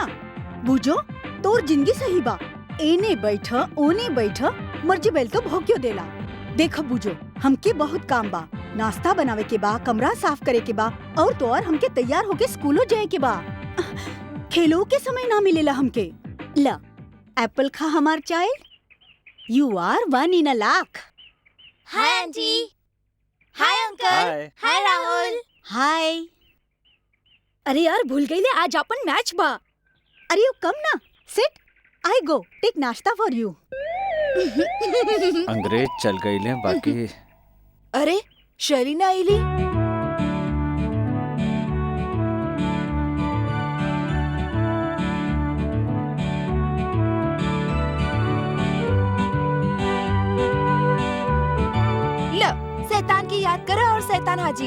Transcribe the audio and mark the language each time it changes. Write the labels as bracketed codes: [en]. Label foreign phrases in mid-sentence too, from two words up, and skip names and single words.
[bho] बुझो तोर जिंदगी सही बा, एने बैठ ओने बैठ, मर्जी बैल तो भोग क्यों देला। देख बुझो, हमके बहुत काम बा, नाश्ता बनावे के बा, कमरा साफ करे के बा, और तो और हमके तैयार होके स्कूलों जाए के बा। खेलो के समय ना मिलेला हमके। ला एप्पल खा हमार चाइल्ड, [en] you are one in a [bho] लाख। [en] hi aunty, hi uncle, हाय। हाय राहुल। हाय। [bho] अरे यार भूल गईले आज अपन मैच बा। [en] अरे you come ना, सिट, I go take नाश्ता for you. [bho] अंग्रेज चल गई ले बाकी। अरे शरीना आईली। लो शैतान की याद करो और शैतान हाजिर।